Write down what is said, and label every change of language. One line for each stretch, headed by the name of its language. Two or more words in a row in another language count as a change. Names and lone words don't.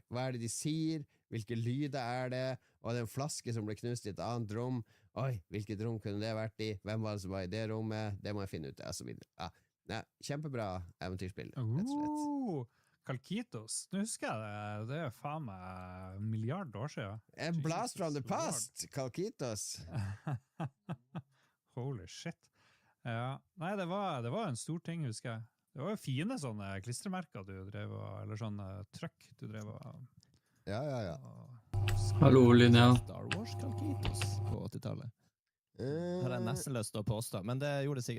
Norwegian: Hva det de sier? Hvilke lyder det? Og den flaske som ble knust i et annet rom. Oi, hvilket rom kunne det vært i? Hvem var det som var i det rommet? Det må jeg finne ut av, og så videre. Ja, kjempebra eventyrspill, rett og slett. Kalkitos. Nå husker jeg det faen meg en milliard år siden.
English: A blast from the past, Kalkitos. Holy shit.
Norwegian: Ja, nei, det var en stor ting, husker jeg. Det var jo fine sånne klistremerker du drev, eller sånne trøkk du drev. Ja. Hallo, Linnea. Star Wars Kalkitos på 80-tallet. Har jeg nesten lyst til å påstå, men det gjorde sikkert.